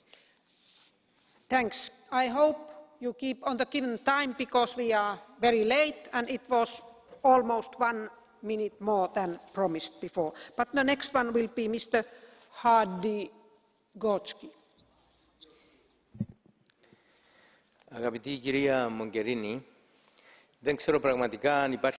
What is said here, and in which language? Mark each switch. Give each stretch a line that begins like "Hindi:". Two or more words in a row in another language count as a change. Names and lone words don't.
English: Thanks. I hope you keep on the given time because we are very late and it was almost 1 minute more than promised before. But the next one will be Mr. Hardy-Gotsky.
Greek: Αγαπητή κυρία Mogherini, δεν ξέρω πραγματικά αν υπάρχει